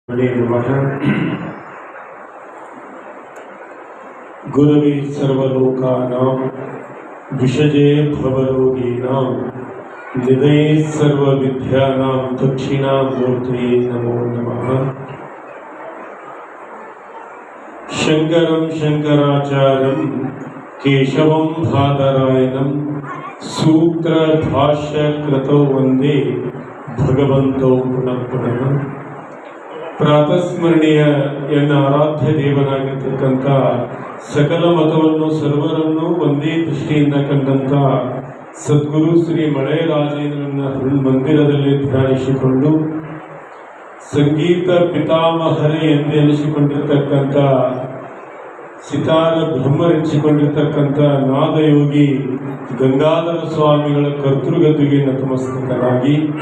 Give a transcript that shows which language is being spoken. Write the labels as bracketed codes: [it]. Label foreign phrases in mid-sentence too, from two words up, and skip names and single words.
[sa] गुरवे सर्वलोकानां विषजे भवरोगिणां निधये सर्वविद्यानां दक्षिणामूर्तये नमो नमः। शंकरं शंकराचार्यं केशवं बादरायणं सूत्रभाष्यकृतौ वंदे भगवन्तौ पुनः पुनः। [kn] ಪ್ರಾತಸ್ಮರಣೀಯ ಎನ್ನ ಆರಾಧ್ಯ ದೇವನಾಗಿರ್ತಕ್ಕಂಥ ಸಕಲ ಮತವನ್ನು ಸರ್ವರನ್ನು ಒಂದೇ ದೃಷ್ಟಿಯಿಂದ ಕಂಡಂಥ ಸದ್ಗುರು ಶ್ರೀ ಮಳೆರಾಜೇಂದ್ರನ ಮಂದಿರದಲ್ಲಿ ಧ್ಯಾನಿಸಿಕೊಂಡು ಸಂಗೀತ ಪಿತಾಮಹರೇ ಎಂದು ಎನಿಸಿಕೊಂಡಿರ್ತಕ್ಕಂಥ ಸಿತಾರ ಬ್ರಹ್ಮರೆನಿಸಿಕೊಂಡಿರ್ತಕ್ಕಂಥ ನಾದಯೋಗಿ ಗಂಗಾಧರ ಸ್ವಾಮಿಗಳ ಕರ್ತೃಗದ್ದುಗೆ ನತಮಸ್ತಕರಾಗಿ